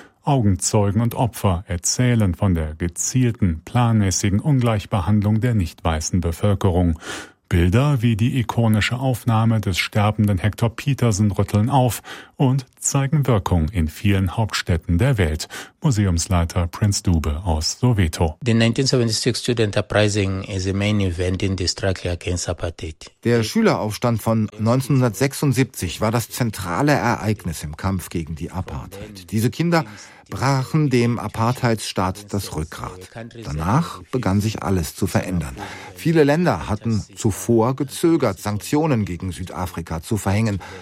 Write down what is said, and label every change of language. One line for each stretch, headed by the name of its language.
German: Augenzeugen und Opfer erzählen von der gezielten, planmäßigen Ungleichbehandlung der nicht-weißen Bevölkerung. Bilder wie die ikonische Aufnahme des sterbenden Hector Petersen rütteln auf und zeigen Wirkung in vielen Hauptstädten der Welt. Museumsleiter Prinz Dube aus Soweto.
English: The 1976 Student Uprising is the main event in the struggle against apartheid.
German: Der Schüleraufstand von 1976 war das zentrale Ereignis im Kampf gegen die Apartheid. Diese Kinder brachen dem Apartheidsstaat das Rückgrat. Danach begann sich alles zu verändern. Viele Länder hatten zuvor gezögert, Sanktionen gegen Südafrika zu verhängen.